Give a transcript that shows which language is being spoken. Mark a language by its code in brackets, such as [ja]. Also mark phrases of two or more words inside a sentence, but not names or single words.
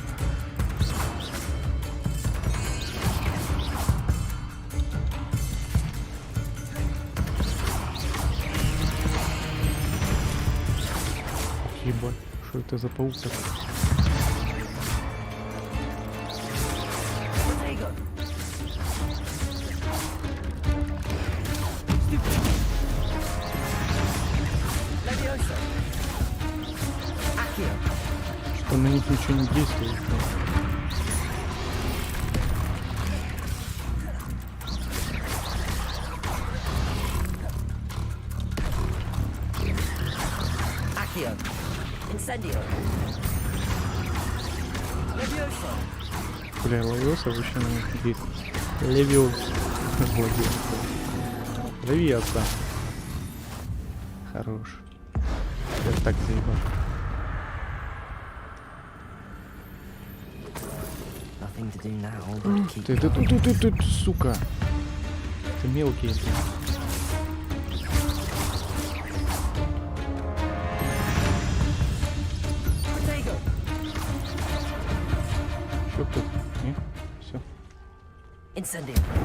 [ru] Ебать, что это за паук такой? Potato! Levioso! Accio! Что на них ничего не действует. Да. Accio! Incendio! Levioso! Бля, ловился вообще на них действует. Левиос. Левиоса. Хорош. Я так заебал. [en] Nothing to do now but keep [ru] Ты, сука. Ты мелкий. Potato! Чё тут? Не? Все. Incendio!